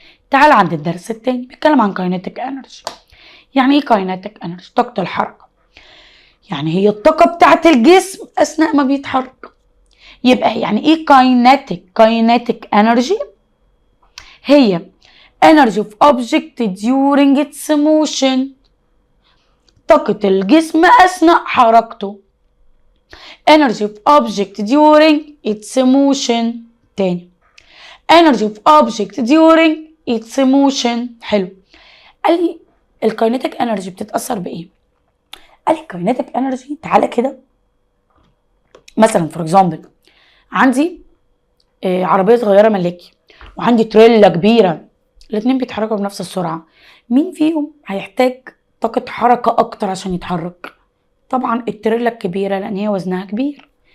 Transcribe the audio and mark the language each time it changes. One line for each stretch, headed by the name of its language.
Arabic: تعال عند الدرس التاني بيتكلم عن kinetic energy. يعني ايه kinetic energy؟ طاقه الحركه، يعني هي الطاقه بتاعت الجسم اثناء ما بيتحرك. يبقى يعني ايه kinetic energy؟ هي
English: energy of object during its motion،
Arabic: طاقة الجسم أثناء حركته.
English: energy of object during its motion. تاني energy of object during its motion.
Arabic: حلو. قال لي الكاينيتيك انرجي بتتأثر بإيه؟ قال لي الكاينيتيك انرجي تعالى كده مثلا فور اكزامبل عندي عربيه صغيره ملاكي وعندي تريلا كبيره، الاتنين بيتحركوا بنفس السرعه، مين فيهم هيحتاج طاقه حركه اكتر عشان يتحرك؟ طبعا التريلا الكبيره، لان هي وزنها كبير.